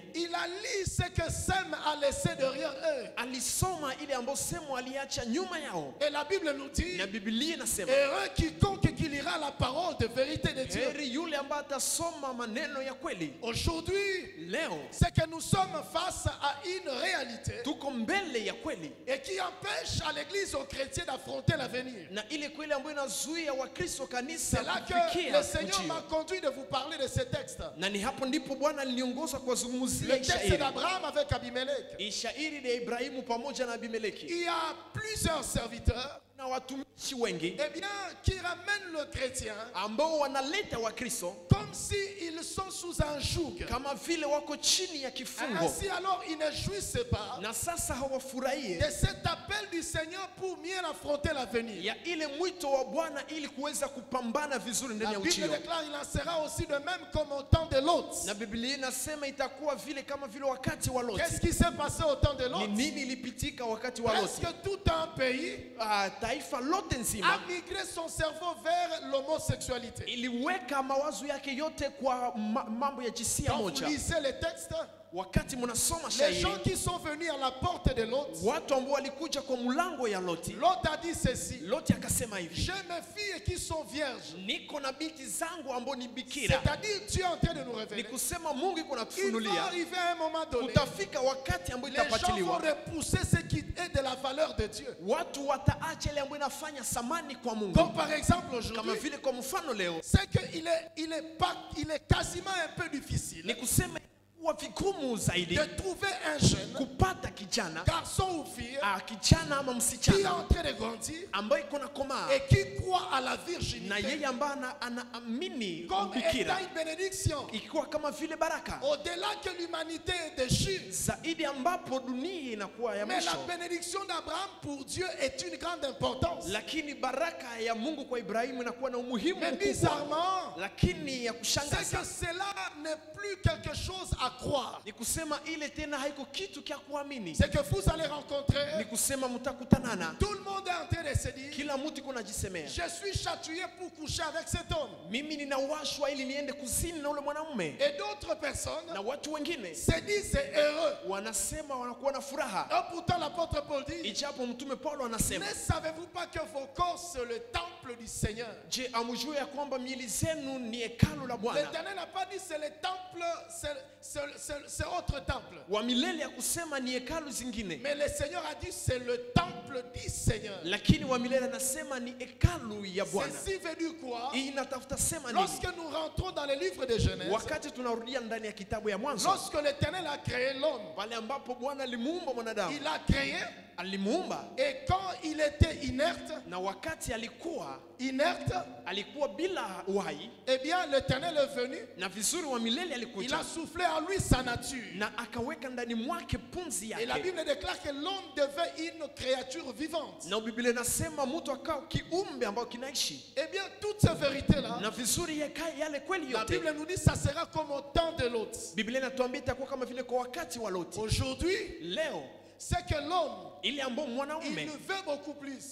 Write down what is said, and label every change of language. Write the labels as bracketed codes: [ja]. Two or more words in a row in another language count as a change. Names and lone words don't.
[fr] il a lu ce que Sem a laissé derrière eux. [sw] alisoma ile ambayo Semu aliacha nyuma yao. [fr] Et la Bible nous dit, [sw] Na Biblia inasema, [fr] heureux quiconque qui lira la parole de vérité de Dieu. [sw] heri yule ambaye atasoma maneno ya kweli. [fr] Aujourd'hui, [sw] Leo [fr] c'est que nous sommes face à une réalité [sw] tuko mbele ya kweli, [fr] et qui empêche à l'église, aux chrétiens d'affronter l'avenir. [sw] na ile kweli ambayo inazuia Wakristo kanisa [fr] C'est là que [sw] kufikia [fr] le Seigneur [sw] ujio. [fr] m'a conduit de vous parler de ce texte. [sw] Na ni hapo ndipo Bwana aliniongoza kwa zungumzia [fr] Le texte [sw] Ishairi. [fr] d'Abraham avec Abimelech. [sw] Ishairi ya Ibrahimu pamoja na Abimeleki. [fr] Il y a plusieurs serviteurs, [sw] Na watumishi wengi [fr] eh bien, qui ramènent le chrétien [sw] ambao wanaleta Wakristo [fr] comme s'ils sont sous un joug. [sw] kama vile wako chini ya kifungo, [fr] Ainsi alors, ils ne jouissent pas [sw] na sasa hawafurahie [fr] de cet appel du Seigneur pour mieux affronter l'avenir. [sw] ya ile mwito wa Bwana ili kuweza kupambana vizuri ndani [fr] La [sw] ya [fr] Bible [sw] ujio. [fr] déclare il en sera aussi de même comme au temps de Lot. [sw] Na Biblia inasema itakuwa vile kama vile wakati wa Loti. [fr] Qu'est-ce qui s'est passé au temps de [sw] Ni [fr] Lot? [sw] nini ilipitika wakati wa Loti? [fr] Presque tout un pays [sw] Taifa lote [fr] a [sw] nzima [fr] migré son cerveau vers l'homosexualité. [sw] iliweka mawazo yake yote kwa mambo ya jinsia [fr] Quand vous [sw] moja. [fr] lisez les textes, [sw] Wakati mnasoma [fr] les [sw] shairi, [fr] gens qui sont venus à la porte de Lot, [sw] watu ambao walikuja kwa mlango ya Loti, [fr] Lot a dit ceci: [sw] Loti akasema hivi, [fr] j'ai mes filles qui sont vierges. [sw] niko na binti zangu ambao ni bikira. [fr] C'est-à-dire, Dieu est en train de nous [sw] Ni [fr] révéler. [sw] kusema Mungu iko [fr] Il va [sw] natufunulia [fr] arriver à un moment donné, [sw] utafika wakati ambao [fr] les gens vont [sw] itapatiliwa, [fr] repousser ce qui est de la valeur de Dieu. [sw] watu wataacha ile ambayo inafanya samani kwa Mungu. [fr] Comme par exemple [sw] Kama [fr] aujourd'hui, [sw] vile kwa mfano leo, [fr] c'est qu'il est quasiment un peu difficile [sw] ni kusema wa vigumu zaidi [fr] de trouver un jeune, [sw] kupata kijana, [fr] garçon ou fille, [sw] kijana ama [fr] qui est [sw] msichana [fr] en train de grandir [sw] ambaye iko na komaa [fr] et qui croit à la [sw] na [fr] virginité [sw] yeye ambaye anaamini [fr] comme étant [sw] bikira [fr] une bénédiction. [sw] ikiwa kama vile baraka [fr] Au-delà que l'humanité est déchue, [sw] zaidi, ambapo dunia inakuwa ya [fr] mais la [sw] mwisho, [fr] bénédiction d'Abraham pour Dieu est une grande importance. [sw] lakini baraka ya Mungu kwa Ibrahimu inakuwa na umuhimu [fr] Mais [sw] mkubwa. [fr] bizarrement, [sw] Lakini ya [fr] c'est [sw] kushangaza [fr] que cela n'est plus quelque chose à croire. [sw] ni kusema ile tena haiko kitu kya kuamini, [fr] C'est que vous allez [sw] ni [fr] rencontrer, [sw] kusema mtakutanana, [fr] tout le monde est en train de se dire, [sw] kila mtu iko najisemea, [fr] je suis chatouillé pour coucher avec cet homme. [sw] mimi ninawashwa ili niende kuzini na ule mwanamume, [fr] Et d'autres personnes [sw] na watu wengine [fr] se disent c'est heureux. [sw] wanasema wanakuwa na furaha. [fr] Et pourtant l'apôtre Paul dit, [sw] Ijapo mtume Paulo anasema, [fr] ne savez-vous pas que vos corps c'est le temple du Seigneur? [sw] je, amjue ya kwamba miili zenu ni hekalu la Bwana [fr] L'Éternel n'a pas dit c'est le temple, c'est autre temple. [sw] wa milele, ya kusema ni hekalu zingine, [fr] Mais le Seigneur a dit c'est le temple du Seigneur. [sw] lakini wa milele anasema ni hekalu ya Bwana. [fr] Ceci veut dire quoi? [sw] Hii inatafuta sema nini? [fr] Lorsque nous rentrons dans le livre de Genèse, [sw] Wakati tunarudia ndani ya kitabu ya Mwanzo, [fr] lorsque l'Éternel a créé l'homme, [sw] pale ambapo Bwana alimuumba mwanadamu, [fr] il a créé, [sw] alimuumba, [fr] et quand il était inerte, [sw] na wakati alikuwa bila uhai, [fr] eh bien l'Éternel est venu, [sw] na vizuri wa milele [fr] il [sw] alikuja [fr] a soufflé en lui sa nature. [sw] na akaweka ndani mwake pumzi [fr] Et la [sw] yake, [fr] Bible déclare que l'homme devait une créature vivante. [sw] na Biblia inasema mtu akao kiumbe ambao kinaishi, [fr] Eh bien, toutes ces vérités-là, [sw] na vizuri yale kweli [fr] la [sw] yote. [fr] Bible nous dit ça sera comme au temps de Lot. [sw] Biblia inatuambia itakuwa kama vile kwa wakati wa Loti. [fr] Aujourd'hui, [sw] Leo [fr] c'est que l'homme, [sw] ili ambao [fr] il [sw] mwanaume, [fr] ne veut beaucoup plus